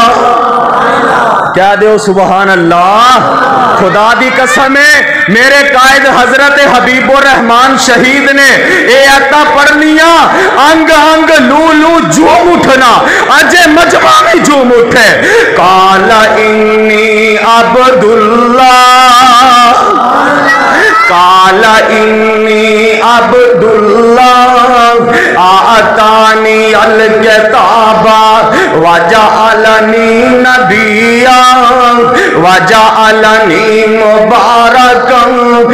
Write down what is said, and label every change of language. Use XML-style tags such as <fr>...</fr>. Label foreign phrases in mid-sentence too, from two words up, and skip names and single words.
<pa>کیا دو سبحان اللہ. خدا دی قسم ہے میرے قائد حضرت حبیب الرحمن شہید نے یہ آیتاں پڑھنیاں انگ انگ لوں لوں جھوم اٹھنا اجے مجمع بھی جھوم اٹھے.</pa> <ar>قال إني عبد الله، قال إني عبد الله آتاني الكتاب وجعلني نبيا وجعلني مباركا</ar>